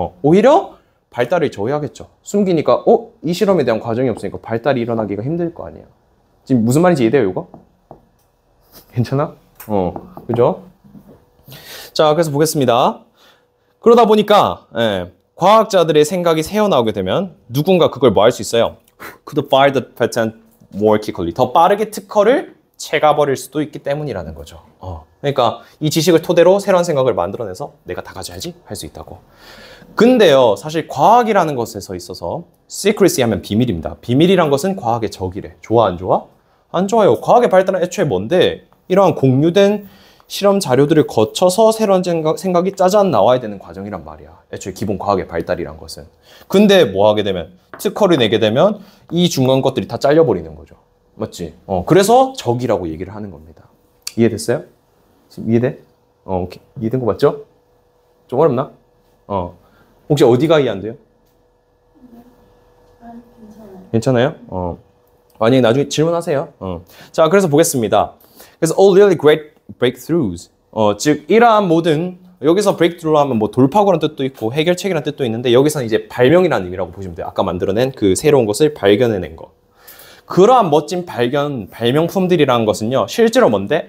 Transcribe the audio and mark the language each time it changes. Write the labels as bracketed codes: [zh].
[ko] 오히려 발달을 저해하겠죠. 숨기니까 이 실험에 대한 과정이 없으니까 발달이 일어나기가 힘들 거 아니에요. 지금 무슨 말인지 이해돼요, 이거? 괜찮아? 그죠? 자, 그래서 보겠습니다. 그러다 보니까 과학자들의 생각이 새어나오게 되면 누군가 그걸 뭐 할 수 있어요? [en] Could file the patent more quickly. [ko] 더 빠르게 특허를 채가버릴 수도 있기 때문이라는 거죠. 그러니까 이 지식을 토대로 새로운 생각을 만들어내서 내가 다 가져야지 할 수 있다고. 근데요, 사실 과학이라는 것에서 있어서 secrecy 하면 비밀입니다. 비밀이란 것은 과학의 적이래. 좋아, 안 좋아? 안 좋아요. 과학의 발달은 애초에 뭔데? 이러한 공유된 실험 자료들을 거쳐서 새로운 생각이 짜잔 나와야 되는 과정이란 말이야. 애초에 기본 과학의 발달이란 것은. 근데 뭐 하게 되면, 특허를 내게 되면 이 중간 것들이 다 잘려버리는 거죠. 맞지? 그래서 적이라고 얘기를 하는 겁니다. 이해됐어요? 지금 이해돼? 오케이. 이해된 거 맞죠? 좀 어렵나? 혹시 어디가 이해 안 돼요? 괜찮아요? 만약에 나중에 질문하세요. 자, 그래서 보겠습니다. 그래서 [en] all really great breakthroughs. [ko] 즉, 이러한 모든, 여기서 breakthrough 하면 뭐 돌파구라는 뜻도 있고 해결책이라는 뜻도 있는데 여기서는 이제 발명이라는 의미라고 보시면 돼요. 아까 만들어낸 그 새로운 것을 발견해낸 거. 그러한 멋진 발명품들이라는 것은요, 실제로 뭔데?